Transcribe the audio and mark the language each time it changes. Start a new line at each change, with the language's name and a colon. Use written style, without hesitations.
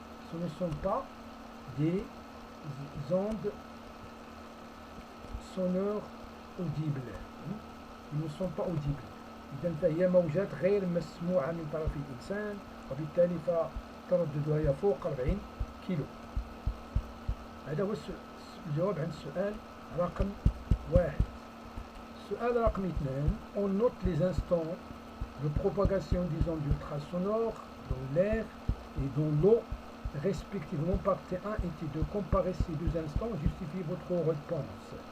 French: Ce ne sont pas des ondes sonores audibles. Ils ne sont pas audibles.
Arabic: إذن فهي موجات غير مسموعة من طرف الإنسان، وبالتالي فترددها يفوق 40 كيلو. هذا هو الجواب عن السؤال رقم 1. السؤال رقم 2.
French: On note les instants de propagation des ondes ultrasonores dans l'air et dans l'eau, respectivement par T1 et T2. Comparez ces deux instants, justifiez votre réponse.